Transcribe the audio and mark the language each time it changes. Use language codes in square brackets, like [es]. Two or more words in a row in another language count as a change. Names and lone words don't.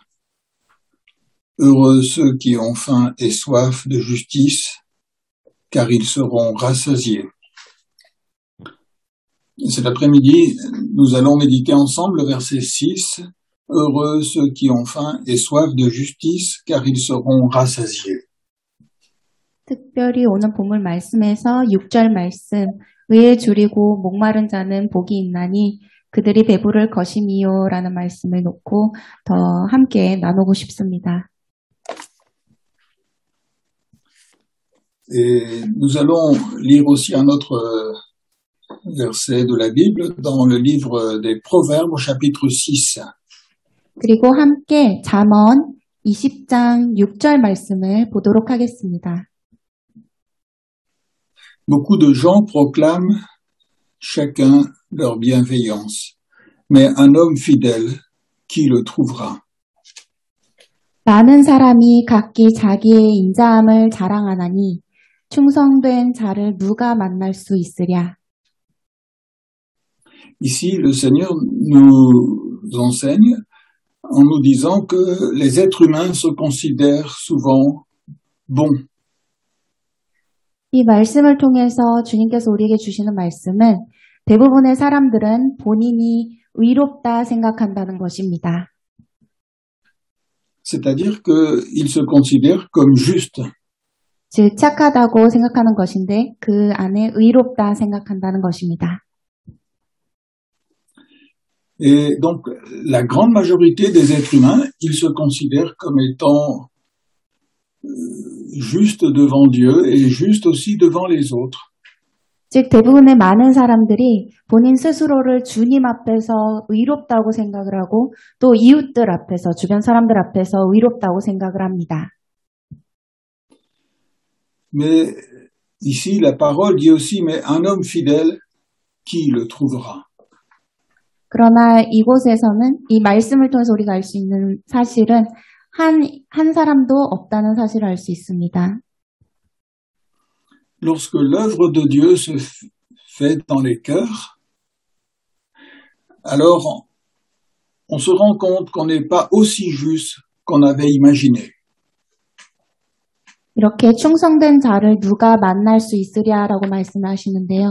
[fr] Heureux ceux qui ont faim et soif de justice, car ils seront rassasiés. Cet après-midi, nous allons méditer ensemble le verset 6. Heureux ceux qui ont faim et soif de justice, car ils seront rassasiés. [ko] 특별히 오늘 본문 말씀에서 6절 말씀, 의에 줄이고 목마른 자는 복이 있나니 그들이 배부를 것임이요 라는 말씀을 놓고 더 함께 나누고 싶습니다. [fr] Et nous allons lire aussi un autre verset de la Bible dans le livre des Proverbes au chapitre 6. [ko] 그리고 함께 잠언 20장 6절 말씀을 보도록 하겠습니다. [fr] Beaucoup de gens proclament chacun leur bienveillance, mais un homme fidèle, qui le trouvera? [ko] 많은 사람이 각기 자기의 인자함을 자랑하나니 충성된 자를 누가 만날 수 있으랴. [fr] Ici, le Seigneur nous enseigne en nous disant que les êtres humains se considèrent souvent bons. [ko] 이 말씀을 통해서 주님께서 우리에게 주시는 말씀은 대부분의 사람들은 본인이 의롭다 생각한다는 것입니다. [fr] C'est-à-dire qu'ils se considèrent comme justes. [ko] 즉 착하다고 생각하는 것인데 그 안에 의롭다 생각한다는 것입니다. [fr] Et donc, la grande majorité des êtres humains, ils se considèrent comme étant justes devant Dieu et justes aussi devant les autres. [ko] 즉 대부분의 많은 사람들이 본인 스스로를 주님 앞에서 의롭다고 생각을 하고 또 이웃들 앞에서 주변 사람들 앞에서 의롭다고 생각을 합니다. [fr] Mais ici, la parole dit aussi, mais un homme fidèle, qui le trouvera? [ko] 그러나 이곳에서는 이 말씀을 통해서 우리가 알 수 있는 사실은 한 사람도 없다는 사실을 알 수 있습니다. [fr] Lorsque l'œuvre de Dieu se fait dans les cœurs, alors on se rend compte qu'on n'est pas aussi juste qu'on avait imaginé. [ko] 이렇게 충성된 자를 누가 만날 수 있으랴라고 말씀하시는데요.